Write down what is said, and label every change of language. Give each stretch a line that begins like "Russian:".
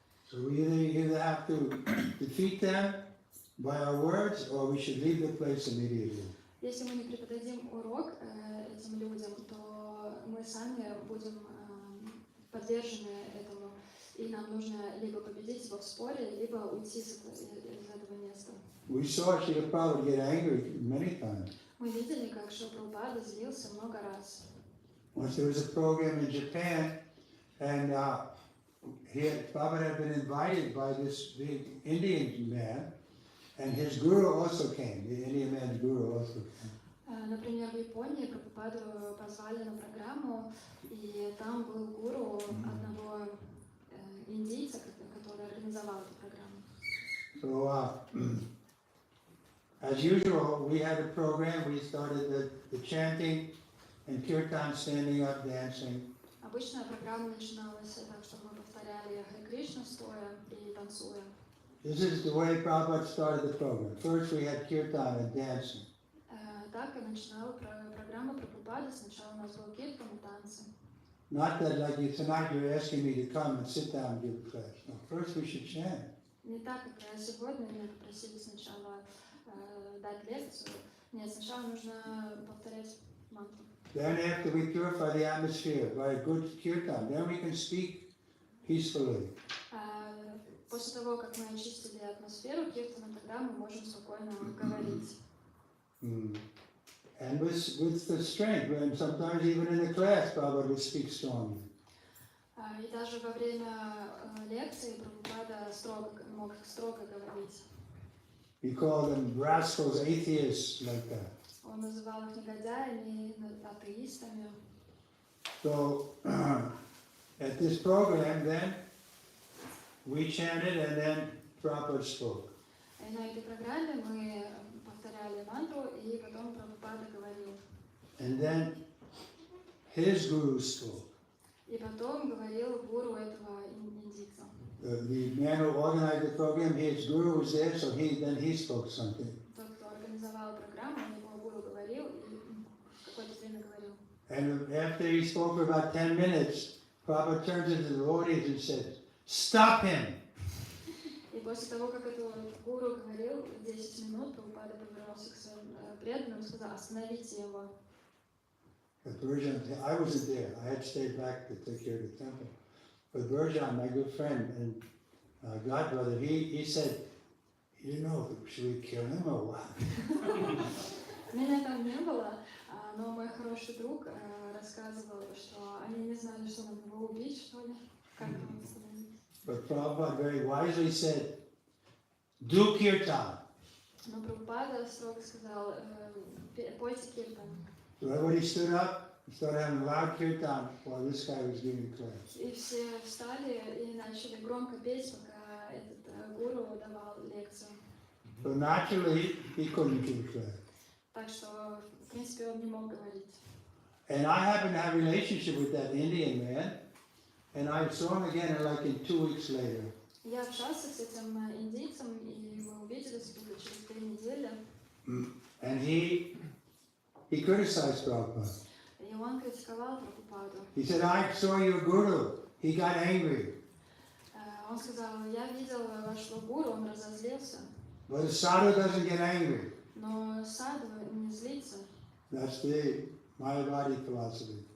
English: So we either have to defeat them by our words, or we should leave the place immediately.
Russian: Если мы не преподадим урок этим людям, то мы сами будем подвержены этому, и нам нужно либо победить его в споре, либо уйти из этого места.
English: We saw Srila Prabhupada get angry many times.
Russian: Мы видели, как Шрила Прабхупада злился много раз.
English: Once there was a program in Japan, and Prabhupada had been invited by this big Indian man, and his guru also came. The Indian man's guru also came.
Russian: Например, в Японии Прабхупаду позвали на программу, и там был гуру одного индийца, который организовал эту программу.
English: So, as usual, we had a program. We started the chanting and kirtan, standing up, dancing.
Russian: Обычная программа начиналась так, что мы повторяли Харе Кришна стоя и танцуя.
English: This is the way Prabhupada started the program. First we had kirtan and dancing.
Russian: Так и начинала программа Прабхупады. Сначала у нас был киртан и танцы.
English: Not that like tonight you're asking me to come and sit down and give a class. No, first we should chant.
Russian: Не так, как сегодня меня попросили сначала дать лекцию. Нет, сначала нужно повторять мантру.
English: Then after we purify the atmosphere by a good kirtan, then we can speak peacefully.
Russian: После того, как мы очистили атмосферу киртана, тогда мы можем спокойно говорить.
English: And with the strength, and sometimes even in the class, Prabhupada would speak strongly.
Russian: И даже во время лекции Прабхупада мог строго говорить.
English: We call them rascals, atheists, like that.
Russian: Он называл их негодяями, атеистами.
English: So, at this program, then, we chanted and then Prabhupada spoke.
Russian: И на этой программе мы повторяли мантру, и потом Прабхупада говорил.
English: And then his guru spoke.
Russian: И потом говорил гуру этого индийца.
English: The man who organized the program, his guru was there, so he spoke something.
Russian: Тот, кто организовал программу, его гуру говорил и какое-то время говорил.
English: And after he spoke for about 10 minutes, Prabhupada turns into the audience and said, "Stop him!"
Russian: И после того, как этот гуру говорил 10 минут, Прабхупада повернулся к своим преданным и сказал: остановите его.
English: But Burjan, I wasn't there. I had stayed back to take care of the temple. But Burjan, my good friend and godbrother, he said, "You know, should we kill him or what?"
Russian: Меня там не было, но мой хороший друг рассказывал, что они не знали, что надо его убить, что ли. Как его остановить.
English: But Prabhupada very wisely said, "Do kirtan."
Russian: Но Прабхупада строго сказал: пойте киртан.
English: So everybody stood up and started having loud kirtan while this guy was giving class.
Russian: И все встали и начали громко петь, пока этот гуру давал лекцию.
English: So naturally, he couldn't give class.
Russian: Так что, в принципе, он не мог говорить.
English: And I happened to have a relationship with that Indian man, and I saw him again like in 2 weeks later.
Russian: Я общался с этим индийцем, и мы увиделись где-то через 3 недели.
English: And he criticized Prabhupada.
Russian: И он критиковал Прабхупаду.
English: He said, "I saw your guru. He got angry.
Russian: Он сказал: я видел вашего гуру, он разозлился.
English: But a sadhu doesn't get angry."
Russian: Но саду не злится.
English: That's the Mayavadi philosophy.